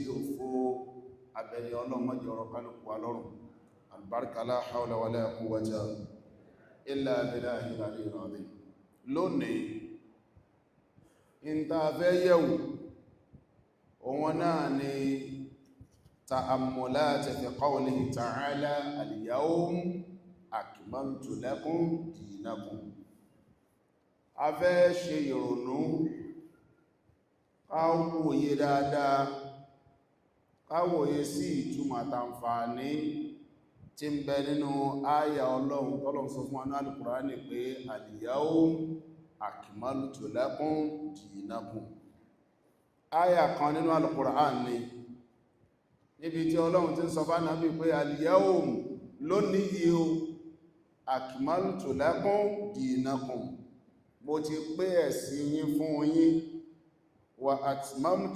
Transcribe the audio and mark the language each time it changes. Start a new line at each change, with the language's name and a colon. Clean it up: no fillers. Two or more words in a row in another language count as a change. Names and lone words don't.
Yoruba: ò fó abẹ́lẹ́ Ọlọ́run má jẹ́ ọ̀rọ̀ kálukú wa lọ́rùn albarka
Arabic: لا حول ولا قوة إلا بالله العلي العظيم
Yoruba: lónìí in ta fẹ́ yẹ̀wò òun náà ni
Arabic: تأملات في قوله تعالى اليوم أكملت لكم دينكم
Yoruba: a fẹ́ ṣe ìrònú káwòye dáadáa káwòye sí ìtumọ̀ àtàǹfààní tí ń bẹ nínú àyà Ọlọ́run tọ́lọ́run sọ fún Al-Qur'ani pé
Arabic: اليوم أكملت لكم دينكم
Yoruba: àyà kan nínú Al-Qur'ani níbi tí Ọlọ́run ti ń sọ fún Ànábì pé al-yawm lónìí o
Arabic: أكملت لكم دينكم
Yoruba: mo ti pé ẹ̀sìn yín fún yín
Arabic: وأتممت